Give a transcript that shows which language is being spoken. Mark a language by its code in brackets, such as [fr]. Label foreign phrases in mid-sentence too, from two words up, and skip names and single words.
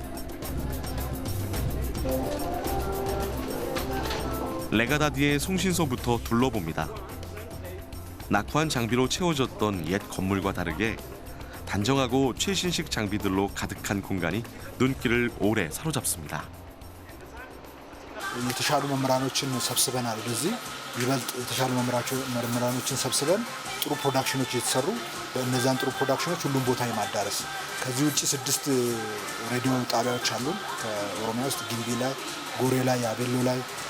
[ko] 레가다디의 송신소부터 둘러봅니다. 낙후한 장비로 채워졌던 옛 건물과 다르게 단정하고 최신식 장비들로 가득한 공간이 눈길을 오래 사로잡습니다. [am] የተሻሉ መምህራኖችን ሰብስበናል። ወደዚህ ይበልጥ የተሻሉ መምህራኖችን ሰብስበን ጥሩ ፕሮዳክሽኖች የተሰሩ በእነዛን ጥሩ ፕሮዳክሽኖች ሁሉም ቦታ የማዳረስ ከዚህ ውጭ 6 ሬዲዮ ጣቢያዎች አሉ። ከኦሮሚያ ውስጥ ግንቢ ላይ፣ ጎሬ ላይ፣ ያቤሎ